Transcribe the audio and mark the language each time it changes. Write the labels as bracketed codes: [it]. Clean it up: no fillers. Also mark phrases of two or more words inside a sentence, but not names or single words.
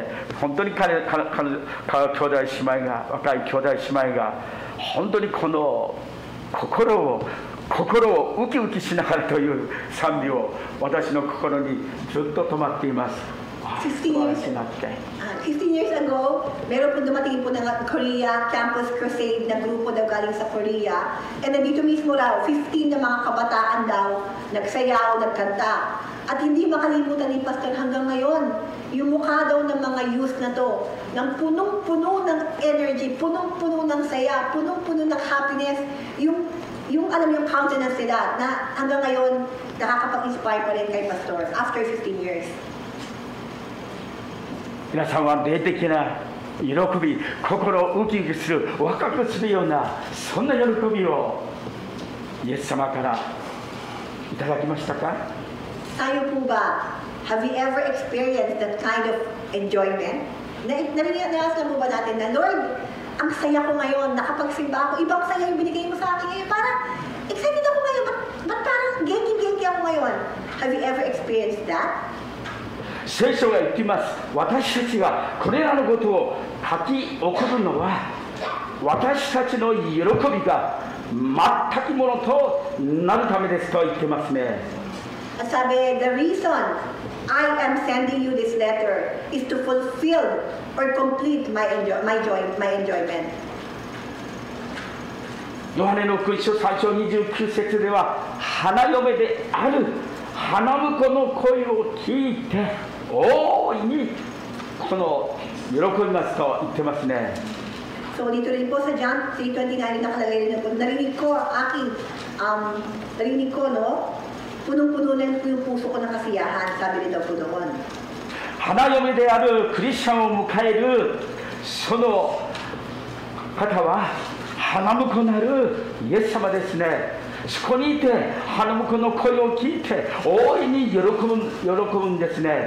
[ja] 本当に兄弟姉妹が、若い兄弟姉妹が、本当にこの心をウキウキしながらという賛美を私の心にずっと止まっています。 [en] 15 years ago, [tl] meron po dumating po ng Korea Campus Crusade na grupo daw galing sa Korea. And dito mismo raw, 15 na mga kabataan daw, nagsayaw, nagkanta. At hindi makalimutan ni Pastor hanggang ngayon, yung mukha daw ng mga youth na to, ng punong-puno ng energy, punong-puno ng saya, punong-puno ng happiness, yung alam yung countenance nila, na hanggang ngayon, nakakapag-inspire pa rin kay Pastor [en] after 15 years. [ja] 皆さんは霊的な喜び、心をウキウキする、ワクワクするようなそんな喜びをイエス様からいただきましたか？ [tl] Tayo po ba? [en] Have you ever experienced that kind of enjoyment? [tl] Narinig po ba natin na, Lord, ang saya ko ngayon, nakapagsimba ako, ibang saya yung binigay mo sa akin ngayon, parang excited ako ngayon, ba't parang genki ako ngayon? [en] Have you ever experienced that? [ja] 聖書が言っています。私たちがこれらのことを書き起こるのは、私たちの喜びが全くものとなるためですと言ってますね。 [tl] Sabi, [en] the reason I am sending you this letter is to fulfill or complete my enjoyment. [ja] ヨハネの福音書3章29節では、花嫁である花婿の声を聞いて大いにこの喜びますと言ってますね。 [tl] So dito rin po sa John 3:29 nakalagay rin po, narinig ko ang aking, narinig ko, no? Punong-puno na yung puso ko ng kasiyahan, sabi rin daw po doon. [ja] 花嫁であるクリスチャンを迎えるその方は花婿なるイエス様ですね。そこにいて花婿の声を聞いて大いに喜ぶんですね。